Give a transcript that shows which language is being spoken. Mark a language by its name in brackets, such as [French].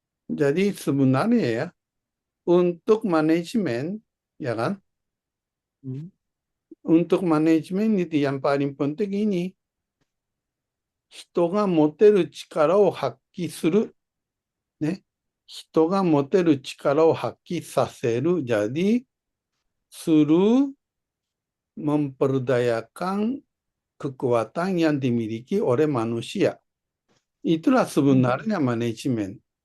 [Indonesian] Jadi sebenarnya ya, untuk manajemen, ya kan? Untuk manajemen itu yang paling penting ini, [Japanese] 人が持てる力を発揮する。ね。人が持てる力を発揮させる。 [Indonesian] Jadi, suruh memperdayakan kekuatan yang dimiliki oleh manusia. Itulah sebenarnya manajemen.